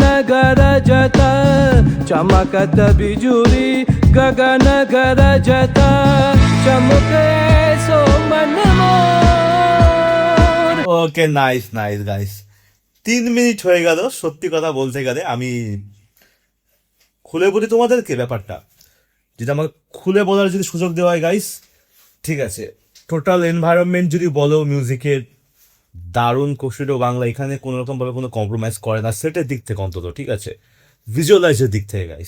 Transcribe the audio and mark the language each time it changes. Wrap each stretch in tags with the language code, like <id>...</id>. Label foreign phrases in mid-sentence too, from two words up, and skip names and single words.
<hi>गरजता चमकत बिजुली गगन गरजता चमके सो मन मोर।</hi> <bn>ওকে,</bn> <en>nice nice guys,</en> <bn>3 মিনিট হয়ে গেল। সত্যি কথা বলতে গেলে আমি খুলে বলি তোমাদেরকে ব্যাপারটা, যেটা আমাকে খুলে বলার যদি সুযোগ দেওয়া হয় গাইস, ঠিক আছে,</bn> <en>total environment</en> <bn>যদি বলো মিউজিকের, দারুণ কোক বাংলা এখানে কোনো রকমভাবে কোনো কম্প্রোমাইজ করে না সেটের দিক থেকে অন্তত, ঠিক আছে, ভিজুয়ালাইজের দিক থেকে গাইস।</bn>